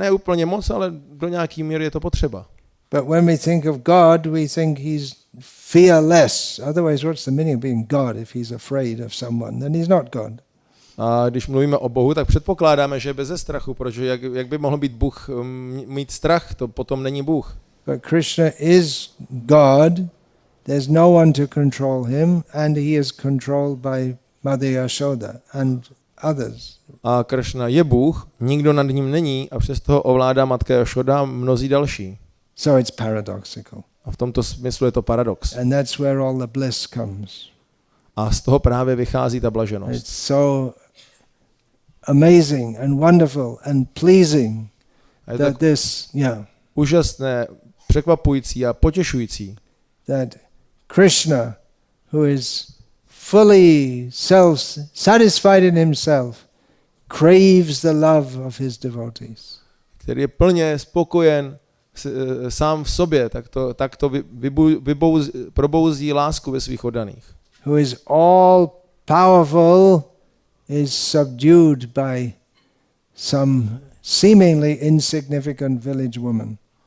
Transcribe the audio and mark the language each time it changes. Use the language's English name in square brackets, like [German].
[Czech] Ne úplně moc, ale do nějaký míry je to potřeba. [English] But when we think of God, we think he's fearless. Otherwise, what's the meaning of being God if he's afraid of someone? Then he's not God. [Czech] A když mluvíme o Bohu, tak předpokládáme, že je beze strachu, protože jak by mohl být Bůh mít strach, to potom není Bůh. [English] But Krishna is God. There's no one to control him, and he is controlled by Mother Yashoda and others. [Czech] A Kršna je Bůh, nikdo nad ním není a přesto ho ovládá matka Jašoda a mnozí další. [English] So it's paradoxical. [Czech] A v tomto smyslu je to paradox. [English] And that's where all the bliss comes. [Czech] A z toho právě vychází ta blaženost. [English] It's so amazing and wonderful and pleasing that this, [Czech] úžasné, překvapující a potěšující. [English] That Krishna, who is fully self-satisfied in himself, craves the love of his devotees. [Czech] Který je plně spokojen sám v sobě, tak to probouzí lásku ve svých oddaných. [English] Who is all powerful is subdued by some seemingly insignificant village woman.